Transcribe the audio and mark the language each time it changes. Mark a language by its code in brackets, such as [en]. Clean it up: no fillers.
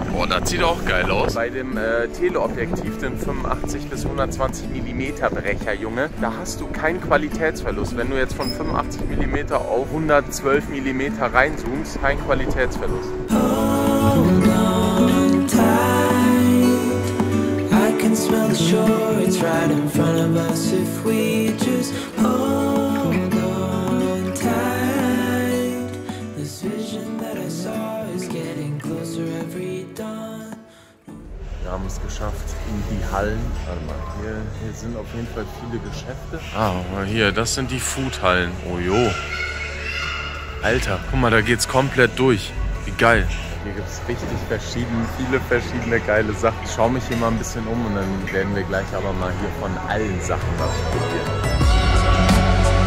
[de] Boah, das sieht auch geil aus. Bei dem Teleobjektiv, dem 85 bis 120 mm Brecher, Junge, da hast du keinen Qualitätsverlust. Wenn du jetzt von 85 mm auf 112 mm reinzoomst, kein Qualitätsverlust. [en] Hold on tight. I can smell the shore, it's right in front of us if we just hold on tight. This vision that I saw is getting closer every dawn. [de] Wir haben es geschafft in die Hallen. Warte mal, hier sind auf jeden Fall viele Geschäfte. Ah, hier, das sind die Foodhallen. Oh jo. Alter, guck mal, da geht's komplett durch. Wie geil. Hier gibt es richtig viele verschiedene geile Sachen. Ich schaue mich hier mal ein bisschen um und dann werden wir gleich aber mal hier von allen Sachen was probieren.